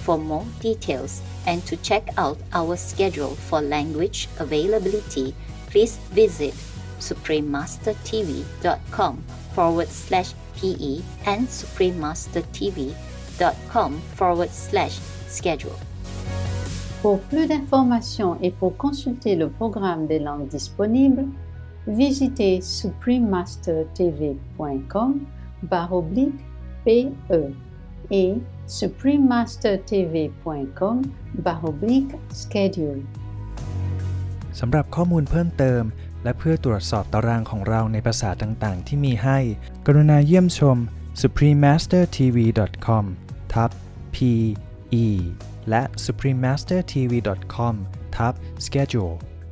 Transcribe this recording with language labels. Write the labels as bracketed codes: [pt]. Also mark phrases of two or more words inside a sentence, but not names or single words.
[en] For more details and to check out our schedule for language availability, please visit suprememastertv.com/PE and suprememastertv.com/schedule. [fr] Pour plus d'informations et pour consulter le programme des langues disponibles, visitez suprememastertv.com/PE et suprememastertv.com/schedule. [th] สำหรับข้อมูลเพิ่มเติมและเพื่อตรวจสอบตารางของเราในภาษาต่างๆที่มีให้ กรุณาเยี่ยมชม suprememastertv.com/PE และ suprememastertv.com/schedule